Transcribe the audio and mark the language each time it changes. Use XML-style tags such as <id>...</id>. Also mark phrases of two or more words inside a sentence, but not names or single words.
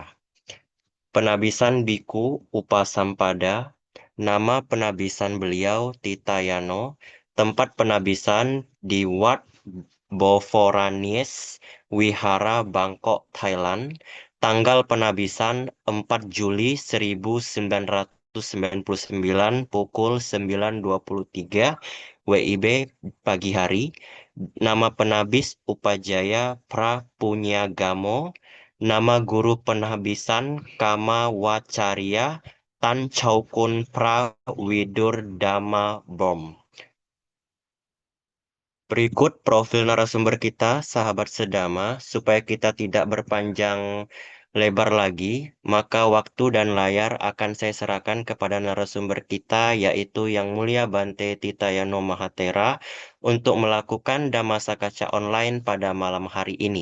<id>Penabisan Biku Upasampada, nama penabisan beliau Titayano, tempat penabisan di Wat Boforanies, Wihara, Bangkok, Thailand, tanggal penabisan 4 Juli 1999 pukul 9.23 WIB pagi hari. Nama penabis Upajaya Prapunyagamo. Nama guru penabisan Kama Wacarya Tan Chaukun Prawidur Dhamma Bom. Berikut profil narasumber kita, sahabat sedama, supaya kita tidak berpanjang lebar lagi, maka waktu dan layar akan saya serahkan kepada narasumber kita, yaitu Yang Mulia Bante Titayano Mahatera, untuk melakukan Dhammasakaca online pada malam hari ini.</id>